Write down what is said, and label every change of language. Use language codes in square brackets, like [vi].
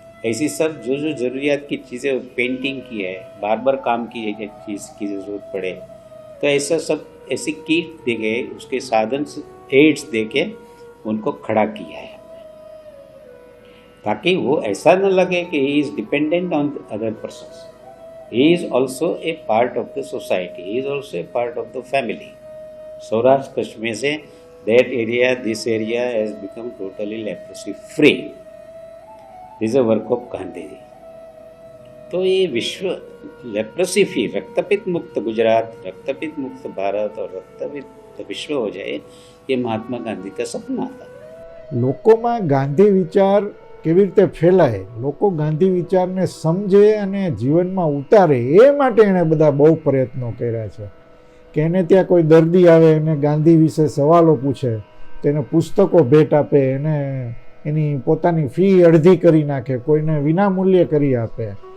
[hi] ऐसी सब जो जो ज़रूरियात की चीज़ें, पेंटिंग की है, बार्बर काम की चीज़ की ज़रूरत पड़े, तो ऐसा सब ऐसी किट दे के, उसके साधन एड्स दे के उनको खड़ा किया है, ताकि वो ऐसा न लगे कि [en] He is dependent on other persons. He is also a part of the society. He is also a part of the family. Saurashtra Kutch [hi] में से [en] this area has become totally leprosy free. This is a work of Gandhi ji. [hi] तो ये विश्व leprosy free, रक्तपित्त मुक्त गुजरात, रक्तपित्त मुक्त भारत और रक्तपित्त विश्व हो जाए, ये महात्मा गांधी का सपना था। [gu] લોકોમાં ગાંધી વિચાર કેવી રીતે ફેલાય, લોકો ગાંધી વિચારને સમજે અને જીવનમાં ઉતારે, એ માટે એણે બધા બહુ પ્રયત્નો કર્યા છે. કે એને ત્યાં કોઈ દર્દી આવે, એને ગાંધી વિશે સવાલો પૂછે, તેને પુસ્તકો ભેટ આપે, એને એની પોતાની ફી અડધી કરી નાખે, કોઈને વિનામૂલ્યે કરી આપે.